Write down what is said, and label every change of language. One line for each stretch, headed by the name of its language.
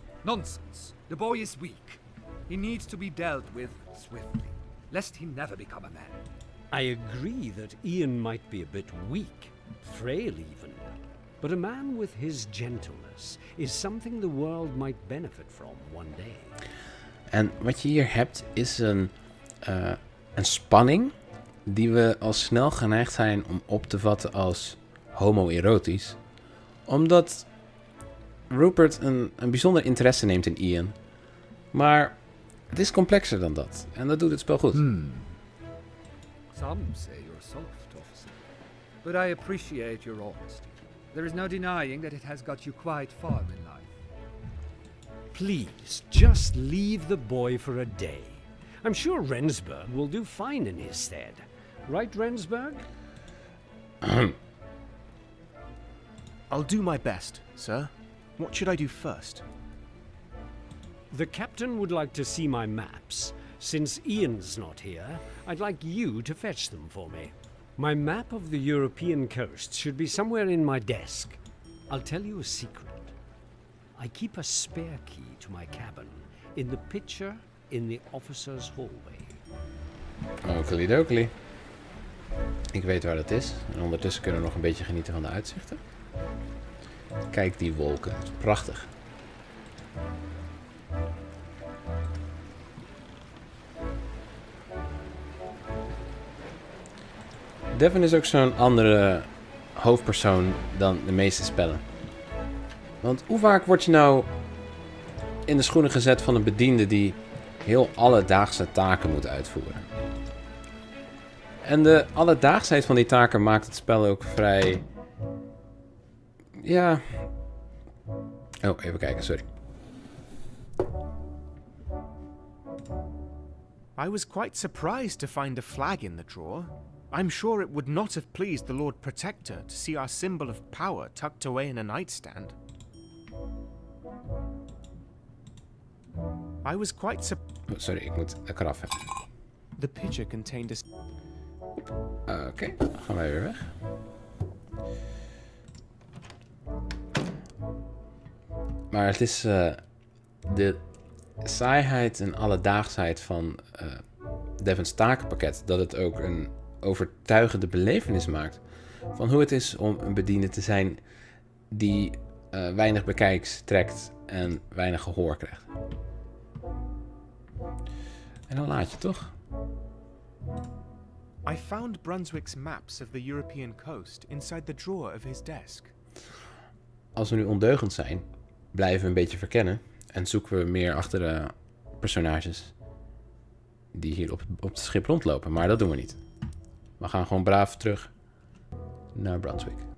English: Nonsense. The boy is weak. He needs to be dealt with swiftly, lest he never become a man. I agree that Ian might be a bit weak, frail even. But a man with his gentleness is something the world might benefit from one day.
Dutch: En wat je hier hebt is een spanning die we al snel geneigd zijn om op te vatten als homoerotisch. Omdat Rupert een bijzonder interesse neemt in Ian. Maar het is complexer dan dat. En dat doet het spel goed.
English: Some say you're soft, officer. But I appreciate your honesty. There is no denying that it has got you quite far in life. Please, just leave the boy for a day. I'm sure Rensburg will do fine in his stead. Right, Rensburg? I'll do my best, sir. What should I do first? The captain would like to see my maps. Since Ian's not here, I'd like you to fetch them for me. My map of the European coast should be somewhere in my desk. I'll tell you a secret. I keep a spare key to my cabin in the picture in the officer's hallway.
Dutch: Okidoki. Ik weet waar dat is. En ondertussen kunnen we nog een beetje genieten van de uitzichten. Kijk die wolken. Het is prachtig. Devon is ook zo'n andere hoofdpersoon dan de meeste spellen. Want hoe vaak word je nou in de schoenen gezet van een bediende die heel alledaagse taken moet uitvoeren? En de alledaagsheid van die taken maakt het spel ook vrij... Ja... Oh, even kijken, sorry.
English: I was quite surprised to find a flag in the drawer. I'm sure it would not have pleased the Lord Protector to see our symbol of power tucked away in a nightstand. I was quite
Dutch: Oh, sorry, ik moet eraf hebben.
English: The picture contained a...
Dutch: Oké, dan gaan wij weer weg. Maar het is de saaiheid en alledaagsheid van Devon's takenpakket, dat het ook een overtuigende belevenis maakt van hoe het is om een bediende te zijn die weinig bekijks trekt en weinig gehoor krijgt. En dan laat je toch?
English: I found Brunswick's maps of the European coast inside the drawer of his desk.
Dutch: Als we nu ondeugend zijn, blijven we een beetje verkennen en zoeken we meer achter de personages die hier op het schip rondlopen. Maar dat doen we niet. We gaan gewoon braaf terug naar Brunswick.